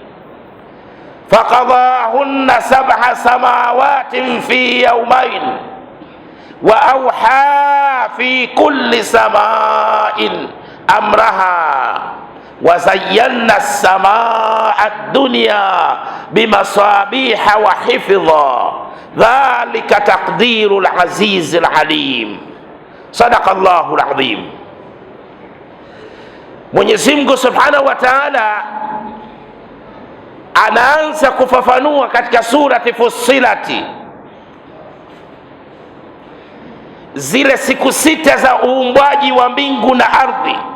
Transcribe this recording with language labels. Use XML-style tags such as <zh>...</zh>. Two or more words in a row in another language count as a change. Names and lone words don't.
<ar>فقضاهن 7 سماوات في يومين وأوحى في كل سماء أمرها وزينا السماء الدنيا بمصابيح وحفظا ذلك تقدير العزيز العليم. صدق الله العظيم.</ar> <sw>Mwenyezi Mungu</sw> <ar>سبحانه وتعالى</ar> <sw>anaanza kufafanua katika surati Fussilati zile siku sita za uumbwaji wa mbingu na ardhi.</sw>